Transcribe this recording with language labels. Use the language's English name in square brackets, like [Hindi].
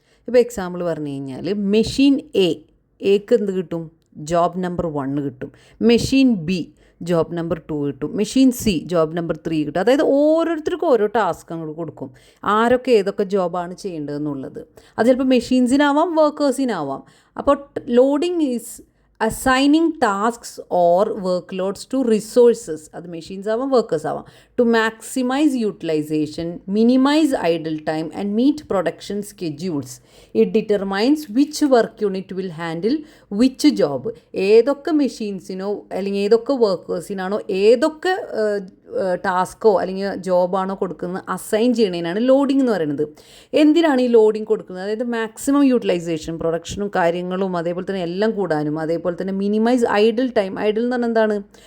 [Malayalam] ഇപ്പോൾ എക്സാമ്പിൾ പറഞ്ഞു കഴിഞ്ഞാൽ മെഷീൻ എക്ക് എന്ത് കിട്ടും? ജോബ് നമ്പർ 1 കിട്ടും. മെഷീൻ ബി ജോബ് നമ്പർ 2 കിട്ടും. മെഷീൻ സി ജോബ് നമ്പർ 3 കിട്ടും. അതായത് ഓരോരുത്തർക്കും ഓരോ ടാസ്ക് അങ്ങോട്ട് കൊടുക്കും, ആരൊക്കെ ഏതൊക്കെ ജോബാണ് ചെയ്യേണ്ടതെന്നുള്ളത്. അത് ചിലപ്പോൾ മെഷീൻസിനാവാം, വർക്കേഴ്സിനാവാം. [English] അപ്പോൾ loading is assigning tasks or workloads to resources, [Malayalam] അത് മെഷീൻസ് ആവാം, വർക്കേഴ്സ് ആവാം, [English] to maximize utilization, minimize idle time and meet production schedules. It determines which work unit will handle which job. [Malayalam] ഏതൊക്കെ മെഷീൻസിനോ അല്ലെങ്കിൽ ഏതൊക്കെ വർക്കേഴ്സിനാണോ ഏതൊക്കെ ടാസ്കോ അല്ലെങ്കിൽ ജോബാണോ കൊടുക്കുന്നത് അസൈൻ ചെയ്യണതിനാണ് ലോഡിംഗ് എന്ന് പറയുന്നത്. എന്തിനാണ് ഈ ലോഡിംഗ് കൊടുക്കുന്നത്? അതായത് മാക്സിമം യൂട്ടിലൈസേഷൻ, പ്രൊഡക്ഷനും കാര്യങ്ങളും അതേപോലെ തന്നെ എല്ലാം കൂടാനും, അതേപോലെ തന്നെ മിനിമൈസ് ഐഡിൽ ടൈം. ഐഡിൽ എന്ന് പറഞ്ഞാൽ എന്താണ്?